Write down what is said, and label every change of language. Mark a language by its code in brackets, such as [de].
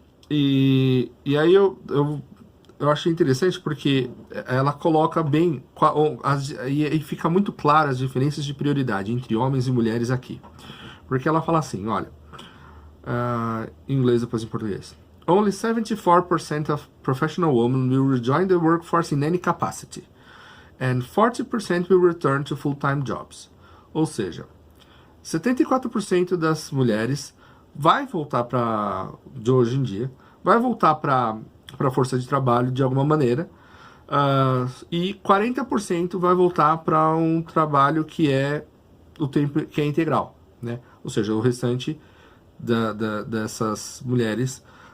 [pt] E aí eu achei interessante porque ela coloca bem, e fica muito clara as diferenças de prioridade entre homens e mulheres aqui. Porque ela fala assim, olha, em inglês depois em português. [en] Only 74% of professional women will rejoin the workforce in any capacity, and 40% will return to full-time jobs. [pt] Ou seja, 74% das mulheres vai voltar de hoje em dia, vai voltar para a força de trabalho de alguma maneira, e 40% vai voltar para um trabalho que é o tempo que é integral, né? Ou seja, o restante dessas mulheres